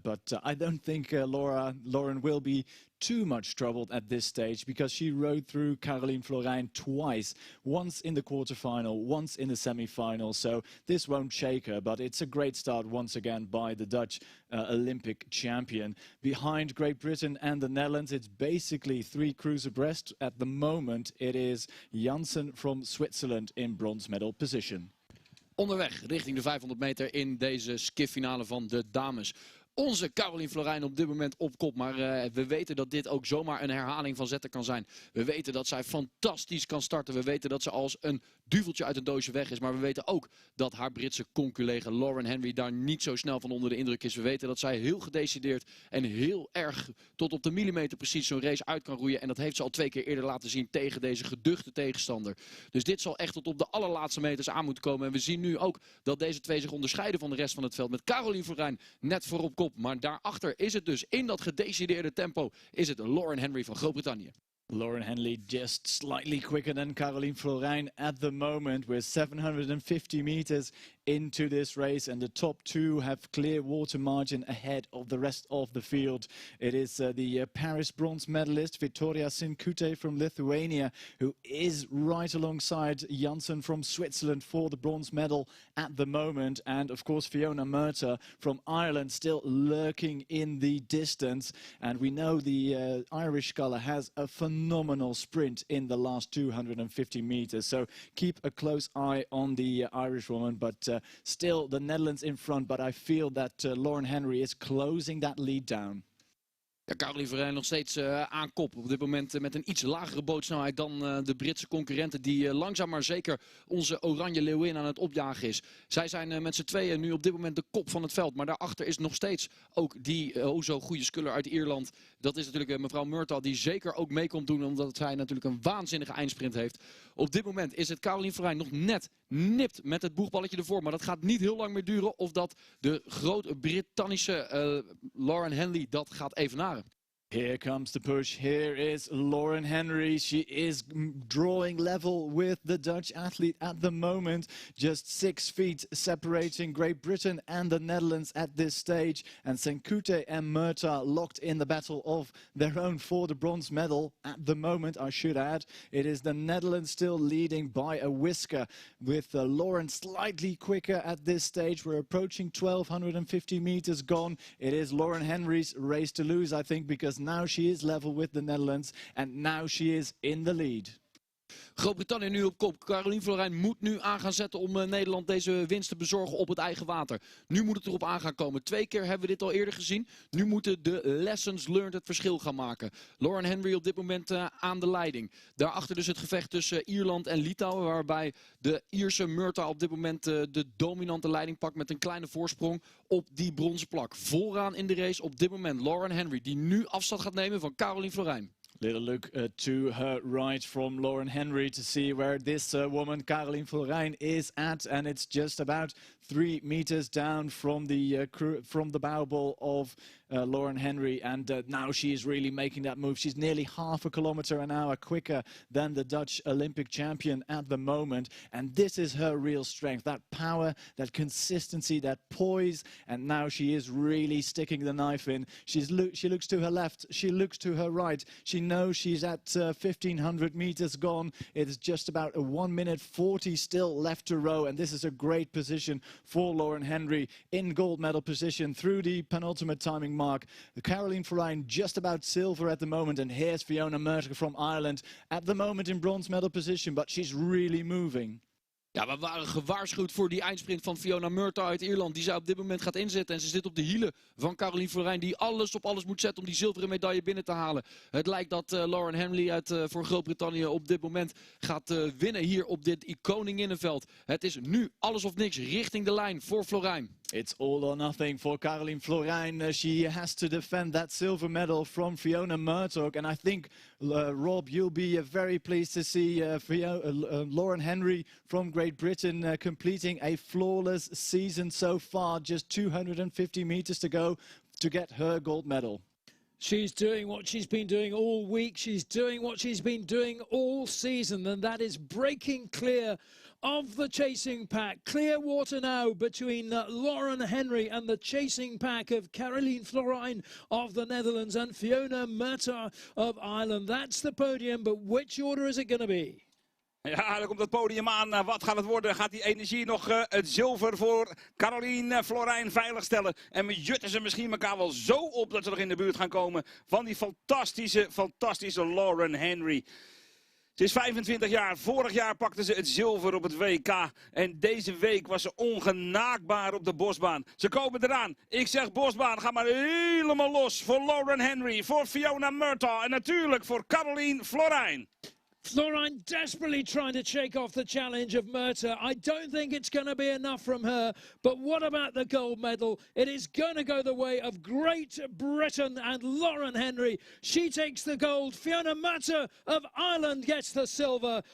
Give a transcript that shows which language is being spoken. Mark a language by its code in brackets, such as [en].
[en] But I don't think Lauren will be too much troubled at this stage, because she rode through Caroline Florijn twice, once in the quarterfinal, once in the semi-final. So this won't shake her, but it's a great start once again by the Dutch Olympic champion. Behind Great Britain and the Netherlands, it's basically 3 crews abreast. At the moment, it is Janssen from Switzerland in bronze medal position. [nl] Onderweg richting de 500 meter in deze skiffinale van de dames. Onze Caroline Florijn op dit moment op kop. Maar we weten dat dit ook zomaar een herhaling van zetten kan zijn. We weten dat zij fantastisch kan starten. We weten dat ze als een duveltje uit een doosje weg is. Maar we weten ook dat haar Britse conculega Lauren Henry daar niet zo snel van onder de indruk is. We weten dat zij heel gedecideerd en heel erg tot op de millimeter precies zo'n race uit kan roeien. En dat heeft ze al 2 keer eerder laten zien tegen deze geduchte tegenstander. Dus dit zal echt tot op de allerlaatste meters aan moeten komen. En we zien nu ook dat deze twee zich onderscheiden van de rest van het veld. Met Caroline Florijn net voorop kop. Maar daarachter is het dus in dat gedecideerde tempo is het Lauren Henry van Groot-Brittannië. [en] Lauren Henley just slightly quicker than Caroline Florijn at the moment. We're 750 meters into this race and the top 2 have clear water margin ahead of the rest of the field. It is the Paris bronze medalist Victoria Sinkute from Lithuania who is right alongside Janssen from Switzerland for the bronze medal at the moment. And of course Fiona Murtagh from Ireland still lurking in the distance. And we know the Irish sculler has a phenomenal sprint in the last 250 meters. So keep a close eye on the Irish woman. But still the Netherlands in front. But I feel that Lauren Henry is closing that lead down. [nl] Ja, Caroline Florijn nog steeds aan kop. Op dit moment met een iets lagere bootsnelheid dan de Britse concurrenten. Die langzaam maar zeker onze oranje leeuwin aan het opjagen is. Zij zijn met z'n tweeën nu op dit moment de kop van het veld. Maar daarachter is nog steeds ook die zo goede sculler uit Ierland. Dat is natuurlijk mevrouw Murtagh die zeker ook mee komt doen. Omdat zij natuurlijk een waanzinnige eindsprint heeft. Op dit moment is het Caroline Florijn nog net nipt met het boegballetje ervoor. Maar dat gaat niet heel lang meer duren of dat de Groot-Brittannische Lauren Henley dat gaat evenaren. [en] Here comes the push. Here is Lauren Henry. She is drawing level with the Dutch athlete at the moment. Just 6 feet separating Great Britain and the Netherlands at this stage. And Sinkute and Murtagh locked in the battle of their own for the bronze medal. At the moment, I should add, it is the Netherlands still leading by a whisker. With Lauren slightly quicker at this stage. We're approaching 1250 meters gone. It is Lauren Henry's race to lose, I think, because now she is level with the Netherlands and now she is in the lead. [nl] Groot-Brittannië nu op kop. Caroline Florijn moet nu aan gaan zetten om Nederland deze winst te bezorgen op het eigen water. Nu moet het erop aan gaan komen. 2 keer hebben we dit al eerder gezien. Nu moeten de [en] lessons learned [nl] het verschil gaan maken. Lauren Henry op dit moment aan de leiding. Daarachter dus het gevecht tussen Ierland en Litouwen. Waarbij de Ierse Murtagh op dit moment de dominante leiding pakt met een kleine voorsprong op die bronzen plak. Vooraan in de race op dit moment Lauren Henry die nu afstand gaat nemen van Caroline Florijn. [en] Little look to her right from Lauren Henry to see where this woman, Caroline Florijn, is at. And it's just about 3 meters down from the bow ball of Lauren Henry. And now she is really making that move. She's nearly half a kilometer an hour quicker than the Dutch Olympic champion at the moment. And this is her real strength. That power, that consistency, that poise. And now she is really sticking the knife in. She looks to her left. She looks to her right. She knows she's at 1500 meters gone. It is just about a 1 minute 40 still left to row. And this is a great position for Lauren Henry in gold medal position through the penultimate timing mark. Caroline Florijn just about silver at the moment. And here's Fiona Murtagh from Ireland at the moment in bronze medal position. But she's really moving. [nl] Ja, we waren gewaarschuwd voor die eindsprint van Fiona Murtagh uit Ierland. Die zij op dit moment gaat inzetten. En ze zit op de hielen van Caroline Florijn. Die alles op alles moet zetten om die zilveren medaille binnen te halen. Het lijkt dat Lauren Henry voor Groot-Brittannië op dit moment gaat winnen hier op dit Koninginnenveld. Het is nu alles of niks richting de lijn voor Florijn. [en] It's all or nothing for Caroline Florijn. She has to defend that silver medal from Fiona Murtagh. And I think, Rob, you'll be very pleased to see Lauren Henry from Great Britain completing a flawless season so far. Just 250 meters to go to get her gold medal. She's doing what she's been doing all week. She's doing what she's been doing all season. And that is breaking clear of the chasing pack. Clear water now between Lauren Henry and the chasing pack of Caroline Florijn of the Netherlands and Fiona Murtagh of Ireland. That's the podium, but which order is it going to be? [nl] Ja, daar komt het podium aan. Wat gaat het worden? Gaat die energie nog het zilver voor Caroline Florijn veiligstellen? En jutten ze misschien elkaar wel zo op dat ze nog in de buurt gaan komen van die fantastische Lauren Henry. Ze is 25 jaar. Vorig jaar pakte ze het zilver op het WK. En deze week was ze ongenaakbaar op de bosbaan. Ze komen eraan. Ik zeg bosbaan, ga maar helemaal los. Voor Lauren Henry, voor Fiona Murtaugh en natuurlijk voor Caroline Florijn. [en] Florijn desperately trying to shake off the challenge of Murtaugh. I don't think it's going to be enough from her. But what about the gold medal? It is going to go the way of Great Britain and Lauren Henry. She takes the gold. Fiona Murtaugh of Ireland gets the silver.